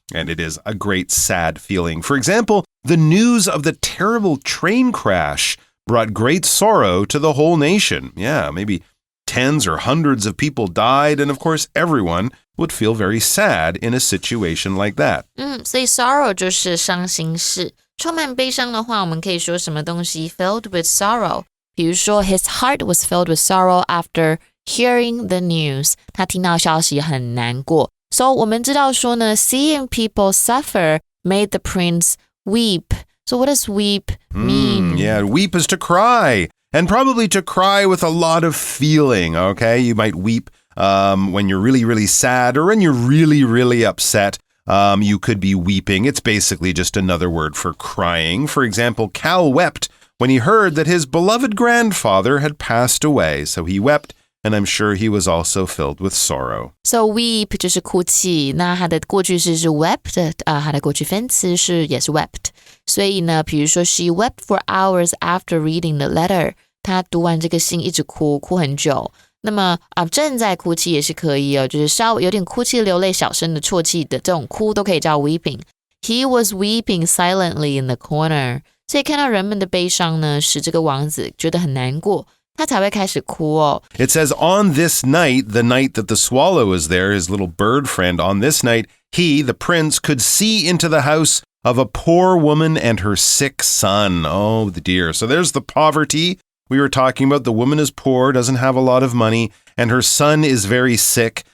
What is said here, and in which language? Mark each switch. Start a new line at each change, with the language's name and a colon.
English: And it is a great sad feeling. For example, the news of the terrible train crash brought great sorrow to the whole nation. Yeah, maybe tens or hundreds of people died. And of course, everyone would feel very sad in a situation like that.
Chinese: 所以 sorrow 就是伤心事。充满悲伤的话，我们可以说什么东西
English: filled with sorrow。
Chinese: 比如说
English: his heart was filled with sorrow after hearing the news.
Chinese: 他听到消息很难过。
English: So
Chinese: 我们知道说呢
English: seeing people suffer made the prince weep. So what does weep mean? Yeah, weep is to cry. And probably to cry with a lot of feeling, okay? You might weep when you're really, really sad or when you're really, really upset. You could be weeping. It's basically just another word for crying. For example, Cal wept when he heard that his beloved grandfather had passed away. So he wept and I'm sure he was also filled with sorrow.
Chinese: So weep 就是哭泣，那它的过去式是 wept，它的过去分词也是 wept。所以呢，比如说
English: she wept for hours after reading the letter，
Chinese: 她读完这个信一直哭很久。那么正在哭泣也是可以哦，就是稍微有点哭泣流泪小声的啜泣的这种哭都可以叫 weeping。
English: He was weeping silently in the corner。
Chinese: 所以看到人们的悲伤呢，使这个王子觉得很难过，他才会开始哭哦。
English: It says, on this night, the night that the swallow was there, his little bird friend, on this night, he, the prince, could see into the house of a poor woman and her sick son. Oh, dear. So there's the poverty we were talking about. The woman is poor, doesn't have a lot of money, and her son is very sick.